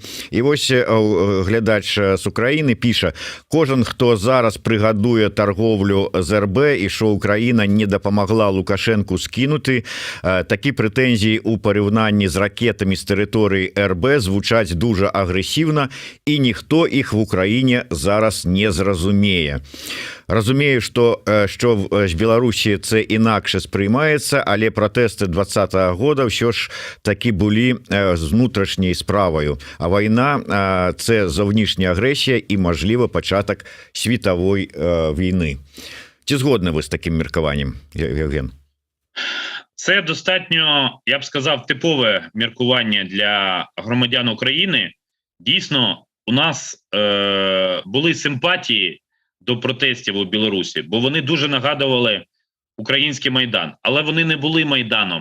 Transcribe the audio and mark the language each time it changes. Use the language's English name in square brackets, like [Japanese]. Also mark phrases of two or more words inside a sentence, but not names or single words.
[Belarusian] І вось глядач з Украіны піша: кожен, хто зараз прыгадуе торговлю з РБ і што Украіна не дапамагла Лукашэнку скінуты, такі прэтэнзіі ў параўнанні з ракетамі з тэрыторыі РБ звучаць дужа агрэсіўна, і ніхто іх в Украіне зараз не зразумее. Разумею, што з Беларусі [Ukrainian] це інакше сприймаецца, [Belarusian] але пратэсты 2020 года ўсё ж такі былі з внутрашняй справаю. А вайна – [Ukrainian] це зовнішня агрэсія і, мажліва, пачатак світавой війни. [Belarusian] Ці згодны ви з таким меркаванням, Євген? [Ukrainian] Це достатньо, я б сказав, типове міркування для громадян України. Дійсно, у нас були симпатії до протестів у Білорусі, бо вони дуже нагадували український Майдан, але вони не були Майданом.